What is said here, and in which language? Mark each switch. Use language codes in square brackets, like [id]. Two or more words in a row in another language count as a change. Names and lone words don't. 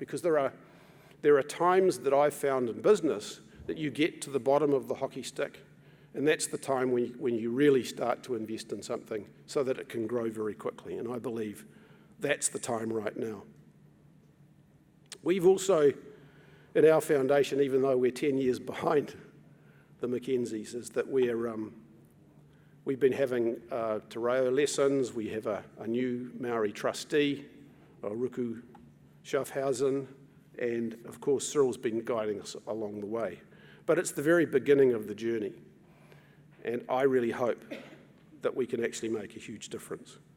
[en] Because there are times that I've found in business that you get to the bottom of the hockey stick, and that's the time when you really start to invest in something so that it can grow very quickly. And I believe that's the time right now. We've also, in our foundation, even though we're 10 years behind the Mackenzies, is that we've been having [mi] te reo [en] lessons. We have a new Māori trustee, Ruku Schaffhausen, and of course Cyril's been guiding us along the way. But it's the very beginning of the journey, and I really hope that we can actually make a huge difference.